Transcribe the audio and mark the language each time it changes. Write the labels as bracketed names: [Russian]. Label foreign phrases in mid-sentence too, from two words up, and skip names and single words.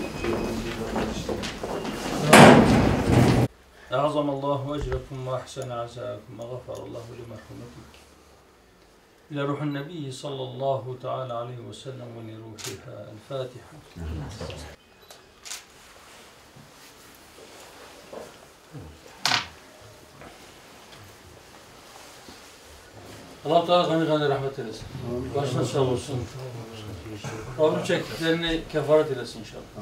[Arabic] أعظم الله أجركم وأحسن عزاءكم وغفر الله لمرحومتك إلى روح النبي صلى الله تعالى عليه وسلم ولروحها الفاتحة. [Turkish] Allah Teala gani rahmet eylesin. Başına sağ olsun. Rabbim çektiklerini kefaret eylesin inşallah.